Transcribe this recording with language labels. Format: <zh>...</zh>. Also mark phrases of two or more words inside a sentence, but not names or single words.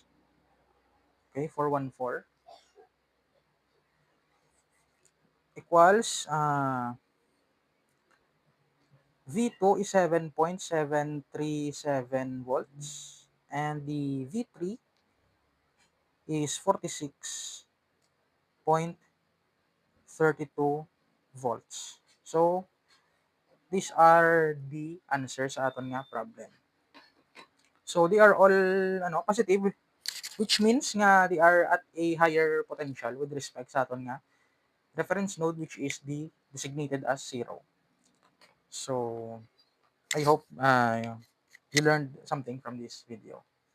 <en>Okay, 414 equals V2 is 7.737 volts and the V3 is 46.32 volts. So, these are the answers</en> <hil>sa aton nga problem.</hil> <en>So, they are all positive, which means nga they are at a higher potential with respect</en> <hil>sa aton nga</hil> <en>reference node, which is the designated as 0. So, I hope you learned something from this video.</en>